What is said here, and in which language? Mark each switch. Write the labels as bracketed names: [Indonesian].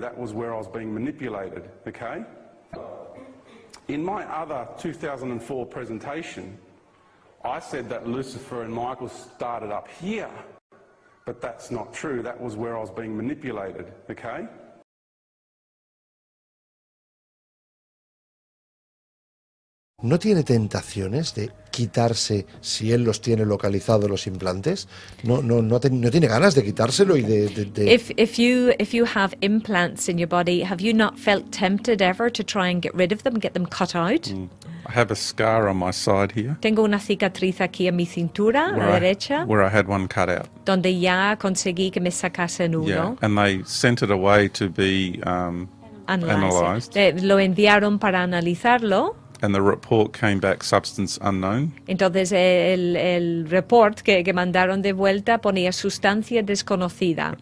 [English] That was where I was being manipulated, okay? In my other 2004 presentation, I said that Lucifer and Michael started up here, but that's not true. That was where I was being manipulated, okay? [Spanish] ¿No tiene tentaciones de quitarse, si él los tiene localizados los implantes? ¿No tiene ganas de quitárselo y de... [English] If you have implants in your body, have you not felt tempted ever to try and get rid of them, get them cut out? I have a scar on my side here. [Spanish] Tengo una cicatriz aquí en mi cintura, a la derecha, [English] where I had one cut out. [Spanish] Donde ya conseguí que me sacasen uno. [English] Yeah, and they sent it away to be analysed. [Spanish] Lo enviaron para analizarlo. [English] And the report came back substance unknown. [Spanish] Entonces el report que mandaron de vuelta ponía sustancia desconocida.